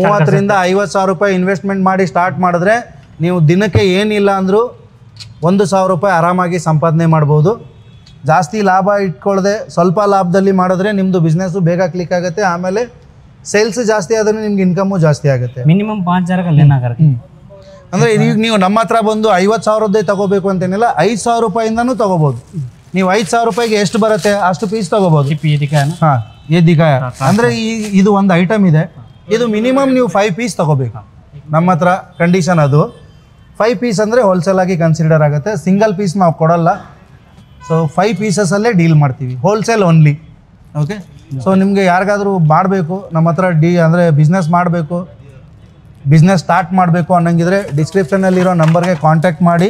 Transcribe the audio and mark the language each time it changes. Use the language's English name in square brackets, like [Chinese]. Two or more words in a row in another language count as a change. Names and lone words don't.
[Kannada] 30 ರಿಂದ 50,000 ರೂಪಾಯಿ ಇನ್ವೆಸ್ಟ್ಮೆಂಟ್ ಮಾಡಿ ಸ್ಟಾರ್ಟ್ ಮಾಡಿದ್ರೆ ನೀವು ದಿನಕ್ಕೆ ಏನಿಲ್ಲ ಅಂದ್ರೂ 1,000 ರೂಪಾಯಿ ಆರಾಮಾಗಿ ಸಂಪಾದನೆ ಮಾಡ್ಬೋದು. ಜಾಸ್ತಿ ಲಾಭ ಇಟ್ಕೊಳ್ಳದೆ ಸ್ವಲ್ಪ ಲಾಭದಲ್ಲಿ ಮಾಡಿದ್ರೆ ನಿಮ್ಮದು ಬಿಸ್ನೆಸ್ಸು ಬೇಗ ಕ್ಲಿಕ್ ಆಗುತ್ತೆ. ಆಮೇಲೆ ಸೇಲ್ಸ್ ಜಾಸ್ತಿ ಆದರೆ ನಿಮ್ಗೆ ಇನ್ಕಮು ಜಾಸ್ತಿ ಆಗುತ್ತೆ. [Hindi] ಮಿನಿಮಮ್ 5,000 का लेना करके. [Kannada] ಅಂದರೆ ಈಗ ನೀವು ನಮ್ಮ ಹತ್ರ ಬಂದು 50,000ದೇ ತಗೋಬೇಕು ಅಂತೇನಿಲ್ಲ, 5,000 ರೂಪಾಯಿಂದನೂ ತಗೋಬೋದು. ನೀವು 5,000 ರೂಪಾಯಿಗೆ ಎಷ್ಟು ಬರುತ್ತೆ ಅಷ್ಟು ಪೀಸ್ ತಗೋಬೋದು. ಹಾಂ, [Hindi] ये दिखाया [Kannada] ಅಂದರೆ ಇದು ಒಂದು ಐಟಮ್ ಇದೆ, ಇದು ಮಿನಿಮಮ್ ನೀವು 5 ಪೀಸ್ ತಗೋಬೇಕು. ನಮ್ಮ ಹತ್ರ ಕಂಡೀಷನ್ ಅದು 5 ಪೀಸ್ ಅಂದರೆ ಹೋಲ್ಸೇಲ್ ಆಗಿ ಕನ್ಸಿಡರ್ ಆಗುತ್ತೆ. [English] single piece [Kannada] ನಾವು ಕೊಡಲ್ಲ. ಸೊ 5 ಪೀಸಸಲ್ಲೇ ಡೀಲ್ ಮಾಡ್ತೀವಿ, [English] wholesale only. okay, so [Kannada] ನಿಮಗೆ ಯಾರಿಗಾದರೂ ಮಾಡಬೇಕು ನಮ್ಮ ಹತ್ರ ಅಂದರೆ ಬಿಸ್ನೆಸ್ ಮಾಡಬೇಕು, [English] business start [Kannada] ಮಾಡಬೇಕು ಅನ್ನಂಗಿದ್ರೆ ಡಿಸ್ಕ್ರಿಪ್ಷನಲ್ಲಿರೋ ನಂಬರ್ಗೆ ಕಾಂಟ್ಯಾಕ್ಟ್ ಮಾಡಿ.